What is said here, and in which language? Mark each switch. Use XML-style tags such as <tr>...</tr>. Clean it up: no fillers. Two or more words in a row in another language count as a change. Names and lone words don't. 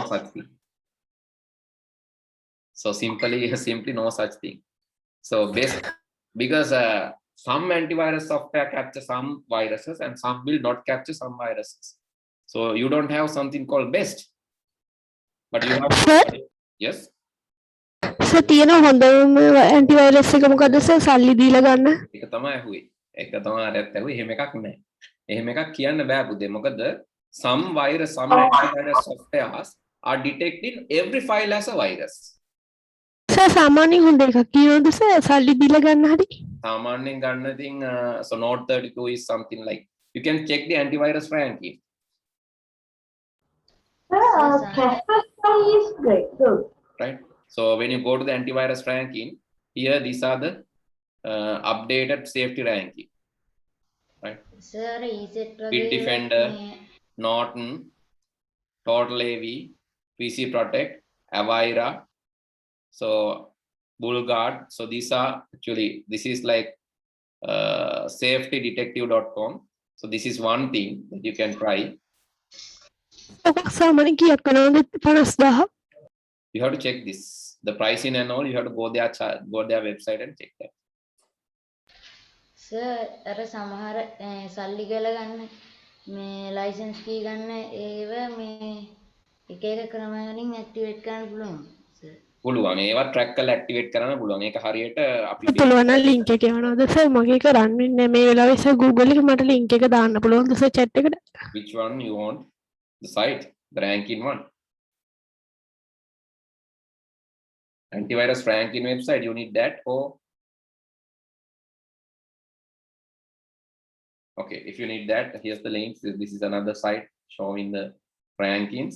<en>such thing. So simply no such thing. So because some antivirus software capture some viruses and some will not capture some viruses. So you don't have something called best. But you have. Sir? Yes.</en> <si>සර් තියෙන හොඳම ඇන්ටිවයිරස් එක මොකද්ද සර් සල්ලි දීලා ගන්න? ඒක තමයි ඇහුවේ. ඒක තමයි අරත් ඇහුවේ. එහෙම එකක් නැහැ. එහෙම එකක් කියන්න බෑ පුතේ.</si> <en>මොකද some virus, some antivirus softwares are detecting every file as a virus.</en> <si>සර් සාමාන්‍යයෙන් හොඳ එකක් කියනවද සර් සල්ලි දීලා ගන්න හැටි? සාමාන්‍යයෙන් ගන්න ඉතින්</si> <en>so Note 32 is something like you can check the antivirus ranking. Kaspersky is breakthrough. Right? So when you go to the antivirus ranking, here these are the updated safety ranking. Right?</en> <si>සර් ඊසෙට්</si> <en>Bitdefender, Norton, Total AV, PC Protect, Avira, so Bullguard. So these are actually, this is like safetydetective.com. So this is one thing that you can try.</en> <si>ඔක සාමාන්‍යයෙන් කීයක් කරනවද? 50000.</si> <en>You have to check this, the pricing and all. You have to go their website and check that.</en> <si>සර් අර සමහර සල්ලි ගල ගන්න මේ</si> <en>license key</en> <si>ගන්න ඒව මේ එක එක ක්‍රම වලින් ඇක්ටිවේට් කරන්න පුළුවන් සර්. පුළුවන් ඒවා track කරලා activate කරන්න පුළුවන්. ඒක හරියට අපි පුළුවන් නම් link එක යවනවද සර්? මගේ කරන්නේ නැහැ මේ වෙලාවේ සර් Google එකේ මට link එක දාන්න පුළුවන්ද සර් chat එකට?</si> <en>which one you want, the site, the ranking one. Antivirus ranking website, you need that or okay, if you need that, here's the link. This is another site showing the rankings.</en>